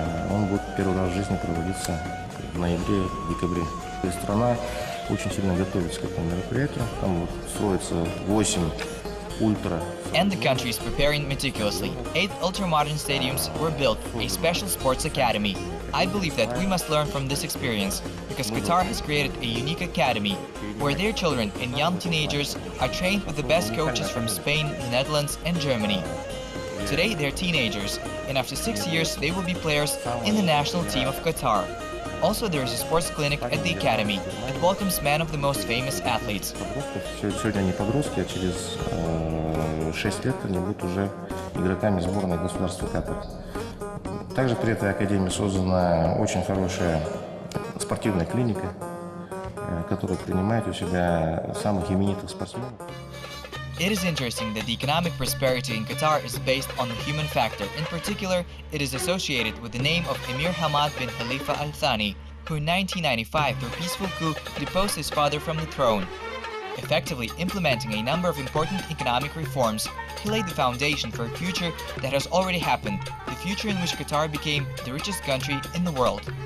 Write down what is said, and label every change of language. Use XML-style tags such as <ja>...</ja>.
<ru>Он будет первый раз в жизни проводиться в ноябре, декабре. И страна очень сильно готовится к этому мероприятию. Там вот строится 8 ультра.</ru> <en>And the country is preparing meticulously. 8 ultra-modern stadiums were built, a special sports academy. I believe that we must learn from this experience, because Qatar has created a unique academy, where their children and young teenagers are trained with the best coaches from Spain, the Netherlands and Germany. Today they're teenagers, and after 6 years they will be players in the national team of Qatar. Also, there is a sports clinic at the academy that welcomes many of the most famous athletes.</en> <ru>Сегодня они подростки, а через 6 лет они будут уже игроками сборной государства Катар. Также при этой академии создана очень хорошая спортивная клиника, которая принимает у себя самых именитых спортсменов.</ru> <en>It is interesting that the economic prosperity in Qatar is based on the human factor. In particular, it is associated with the name of Emir Hamad bin Khalifa Al Thani, who in 1995, through peaceful coup, deposed his father from the throne. Effectively implementing a number of important economic reforms, he laid the foundation for a future that has already happened, the future in which Qatar became the richest country in the world.</en>